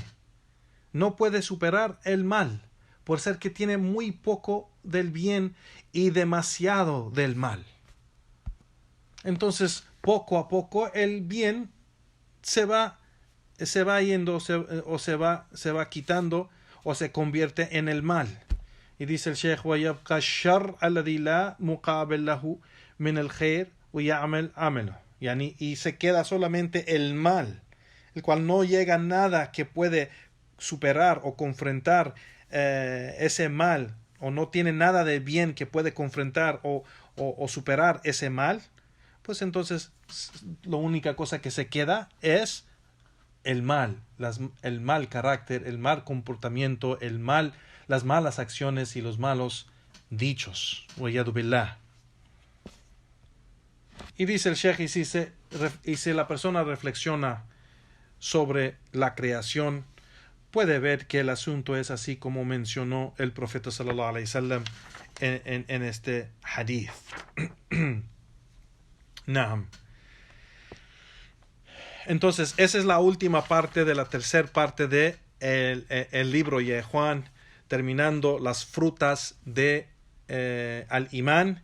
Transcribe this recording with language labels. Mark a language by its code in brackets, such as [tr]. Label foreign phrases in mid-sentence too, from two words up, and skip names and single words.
[es] No puede superar el mal, por ser que tiene muy poco del bien y demasiado del mal. Entonces, poco a poco, el bien se va yendo se va quitando o se convierte en el mal. [ar] Y dice el Sheikh: وَيَبْقَى الشَّرْ الَّذِي لَا مُقَابِلَ لَهُ مِنَ الْخَيْرِ وَيَعْمَلْ عَمَلَهُ. [es] Y se queda solamente el mal, el cual no llega nada que puede superar o confrontar ese mal, o no tiene nada de bien que puede confrontar o superar ese mal. Pues entonces la única cosa que se queda es el mal, el mal carácter, el mal comportamiento, las malas acciones y los malos dichos. [ar] والعياذ بالله. [es] Y dice el Sheikh, y si la persona reflexiona sobre la creación, puede ver que el asunto es así como mencionó el profeta [ar] صلى الله عليه وسلم [es] en este hadith. Naam. Entonces, esa es la última parte de la tercera parte de el libro de Juan, terminando las frutas de al imán.